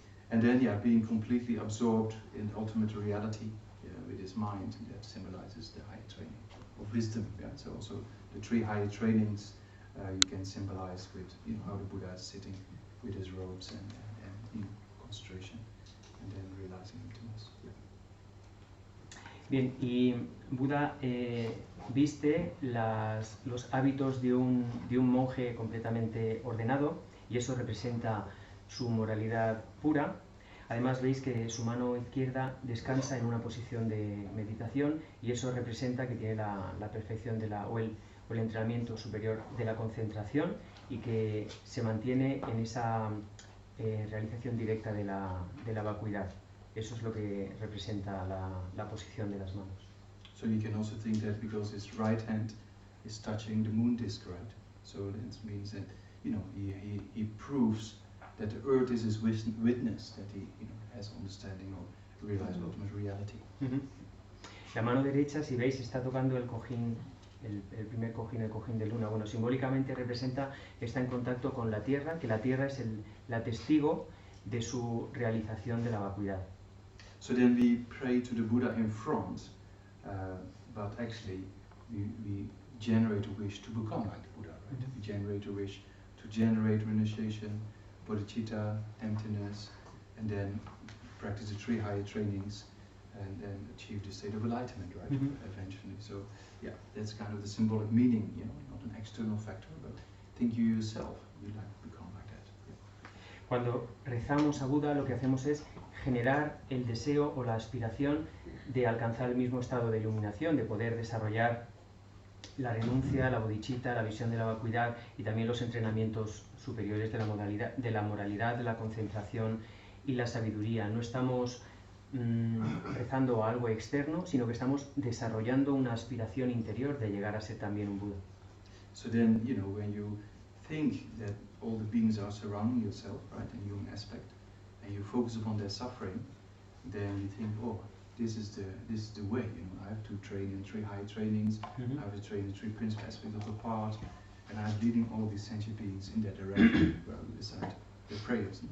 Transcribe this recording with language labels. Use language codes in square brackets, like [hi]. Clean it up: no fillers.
[en] And then, being completely absorbed in ultimate reality with his mind, that symbolizes the high training of wisdom. Yeah? So also the 3 high trainings you can symbolize with, you know, how the Buddha is sitting with his robes and in concentration, and then realizing emptiness. Yeah. [es] Bien, y Buda viste los hábitos de un monje completamente ordenado, y eso representa su moralidad pura. Además, veis que su mano izquierda descansa en una posición de meditación, y eso representa que tiene la perfección o el entrenamiento superior de la concentración, y que se mantiene en esa realización directa de la vacuidad. Eso es lo que representa la posición de las manos. [en] So you can also think that because his right hand is touching the moon disk, right? So that means that, you know, he proves that the earth is his witness, that he, you know, has understanding or realized ultimate reality. [es] La mano derecha, si veis, está tocando el cojín, el primer cojín, el cojín de luna. Bueno, simbólicamente representa, está en contacto con la tierra, que la tierra es la testigo de su realización de la vacuidad. [en] So then we pray to the Buddha in front, but actually we generate a wish to become like the Buddha, right? We generate a wish to generate renunciation, bodhicitta, emptiness, and then practice the three higher trainings, and then achieve the state of enlightenment, right? Eventually. So yeah, that's kind of the symbolic meaning, you know, not an external factor, but think you yourself would like to become like that. Yeah. [es] Cuando rezamos a Buda, lo que hacemos es generar el deseo o la aspiración de alcanzar el mismo estado de iluminación, de poder desarrollar la renuncia, la bodhicitta, la visión de la vacuidad y también los entrenamientos superiores de la moralidad, de la concentración y la sabiduría. No estamos rezando a algo externo, sino que estamos desarrollando una aspiración interior de llegar a ser también un Buda. [en] So then, you know, when you think that all the beings are surrounding yourself, right, in human aspect, and you focus upon their suffering, then you think, oh, this is the way, you know, I have to train in three high trainings, I have to train in three principal aspects of the path, and I'm leading all these sentient beings in that direction, where we recite the prayers.